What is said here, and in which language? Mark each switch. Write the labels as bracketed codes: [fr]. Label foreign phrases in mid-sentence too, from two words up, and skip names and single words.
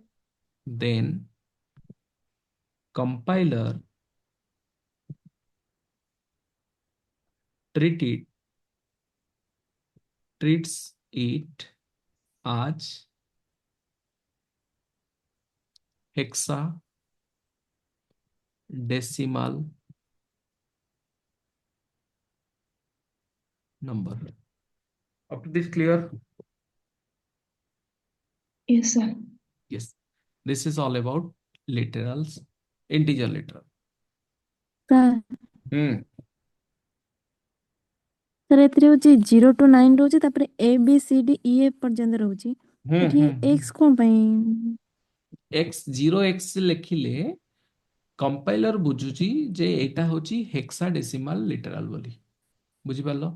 [en] then compiler treat treats it as hexadecimal number. Up to this clear? Yes, sir. Yes. This is all about literals, integer literal. [or] ସାର୍ Hmm. ସାର୍ ଏଥିରେ ହଉଛି 0 to 9 ରହୁଛି ତାପରେ A B C D E F ପର୍ଯ୍ୟନ୍ତ ରହୁଛି ଏଠି X କଣ ପାଇଁ X 0x ଲେଖିଲେ କମ୍ପାଇଲର ବୁଝୁଛି ଯେ ଏଇଟା ହଉଛି [en] hexadecimal literal [or] ବୋଲି ବୁଝିପାରିଲ